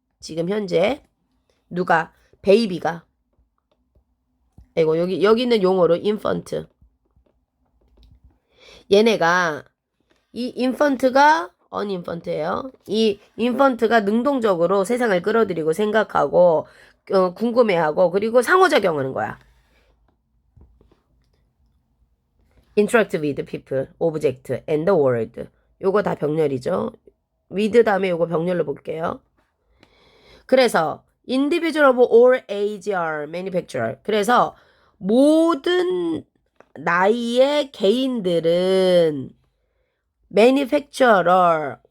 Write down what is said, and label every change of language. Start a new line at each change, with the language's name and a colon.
Korean: 지금 현재 누가? 베이비가. 여기 있는 용어로 infant. 얘네가 이 infant가 un인펀트예요. 이 인펀트가 능동적으로 세상을 끌어들이고 생각하고 궁금해하고 그리고 상호작용하는 거야.
English: interact with people, object, and the world.
Korean: 요거 다 병렬이죠. with 다음에 요거 병렬로 볼게요.
English: 그래서 individual of all age are manufacturer.
Korean: 그래서 모든 나이의 개인들은 manufacturer.